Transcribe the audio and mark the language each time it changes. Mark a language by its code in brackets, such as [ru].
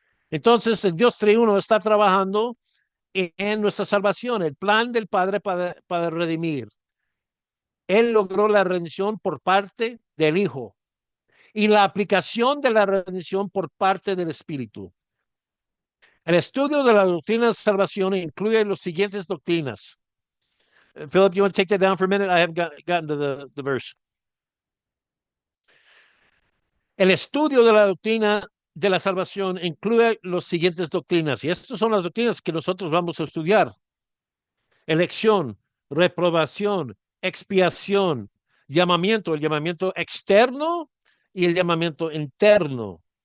[es] Entonces, el Dios triuno está trabajando en nuestra salvación, el plan del Padre para redimir. Él logró la redención por parte del Hijo y la aplicación de la redención por parte del Espíritu. El estudio de la doctrina de salvación incluye las siguientes doctrinas. [en] Philip, you want to take that down for a minute? I haven't gotten to the verse. [es] El estudio de la doctrina de la salvación incluye las siguientes doctrinas, y estas son las doctrinas que nosotros vamos a estudiar. Elección, reprobación, expiación, llamamiento, el llamamiento externo y el llamamiento interno.